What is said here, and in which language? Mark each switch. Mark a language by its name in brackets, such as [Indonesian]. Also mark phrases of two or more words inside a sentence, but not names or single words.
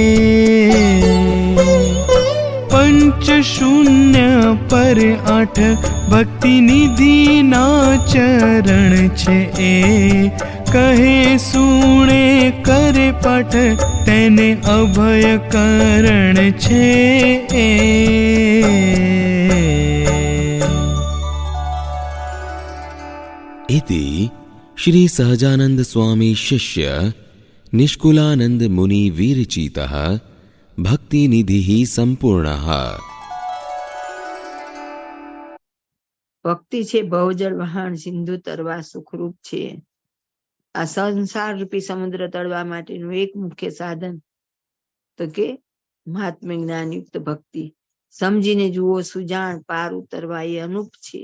[Gujarati] પંચ શૂન્ય પર 8 ભક્તિ નિધિ ના ચરણ છે એ કહે સુણે કરે પાઠ તેને અભય કરણ છે એ [Sanskrit] इति श्री सहजानंद स्वामी शिष्य निष्कुलानंद मुनि विरचितः भक्ति निधिः संपूर्णः। [Gujarati] ભક્તિ છે બહુજળ વહાણ સિંધુ તરવા સુખરૂપ છે. આ સંસાર રૂપી સમુદ્ર તળવા માટેનું એક મુખ્ય સાધન તો કે મહાત્મ્ય જ્ઞાનયુક્ત ભક્તિ. સમજીને જુઓ, સુજાણ, પાર ઉતરવા એ અનુપ છે.